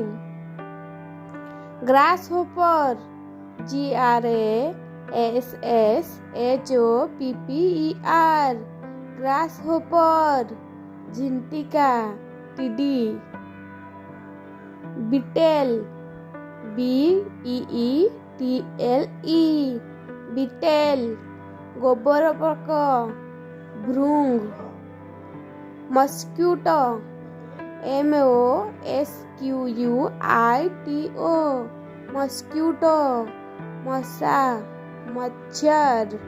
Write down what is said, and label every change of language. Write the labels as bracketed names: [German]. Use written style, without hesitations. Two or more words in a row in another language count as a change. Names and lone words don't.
[English] grasshopper, GRASSHOPPER, grasshopper. [Hindi] झिंटिका, टिडी. [English] beetle, BEETLE, beetle. [Odia] ଗୋବର ପୋକ, ଭୃଙ୍ଗ. [English] mosquito, MOSQUITO, mosquito. [Odia] ମଶା, ମଚ୍ଛର.